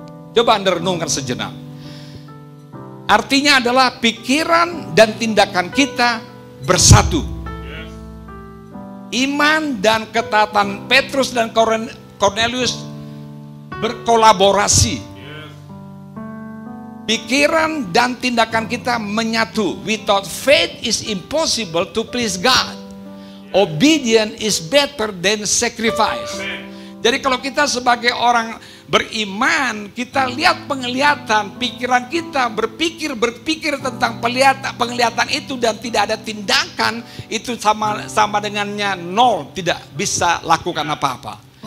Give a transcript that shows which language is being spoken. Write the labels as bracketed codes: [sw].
[id] Coba Anda renungkan sejenak. Artinya adalah pikiran dan tindakan kita bersatu. Iman dan ketaatan Petrus dan Cornelius berkolaborasi. Pikiran dan tindakan kita menyatu. [en] Without faith is impossible to please God. Obedience is better than sacrifice. [id] Jadi kalau kita sebagai orang beriman, kita lihat penglihatan, pikiran kita berpikir tentang penglihatan itu dan tidak ada tindakan, itu sama dengannya nol, tidak bisa lakukan apa-apa.